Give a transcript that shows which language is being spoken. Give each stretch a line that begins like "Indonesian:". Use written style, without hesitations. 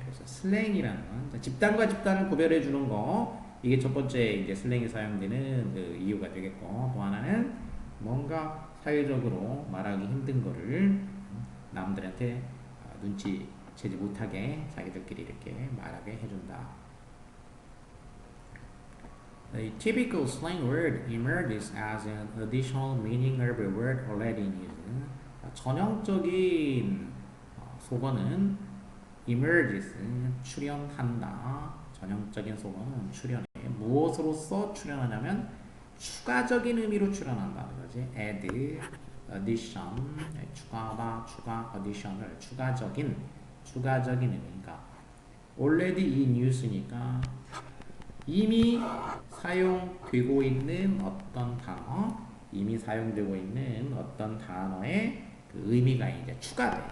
Korean: 그래서 슬랭이라는 건 집단과 집단을 구별해 주는 거, 이게 첫 번째 이제 슬랭이 사용되는 그 이유가 되겠고, 또 하나는 뭔가 사회적으로 말하기 힘든 거를 남들한테 눈치채지 못하게 자기들끼리 이렇게 말하게 해준다.
English: A typical slang word emerges as an additional meaning of a word already in use.
Korean: 전형적인 속어는 emerges, 출현한다. 전형적인 속어는 출현해. 무엇으로서 출현하냐면 추가적인 의미로 출현한다는 거지. add, addition, 추가하다, 추가, addition을 추가적인 의미가
English: already in use
Korean: 니까 이미 사용되고 있는 어떤 단어, 이미 사용되고 있는 어떤 단어의 그 의미가 이제 추가돼.